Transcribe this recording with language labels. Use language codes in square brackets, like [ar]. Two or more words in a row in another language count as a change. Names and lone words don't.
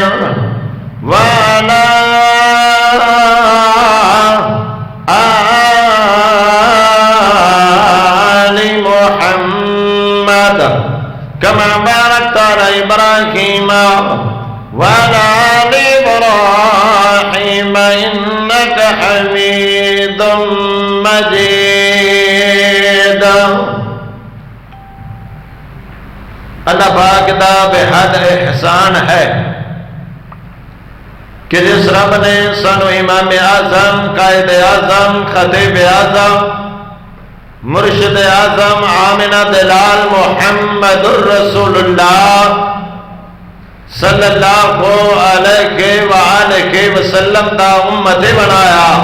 [ar] وعلى آل محمد كما باركت على إبراهيم وعلى آل إبراهيم إنك حميد مجيد [pa] اللہ پاک دا بحد احسان ہے کہ جس رب نے سانو امام اعظم قائد اعظم خطیب اعظم مرشد اعظم آمنہ دلال محمد الرسول اللہ [ar] صلی اللہ علیہ وآلہ وسلم [pa] دا امت بنایا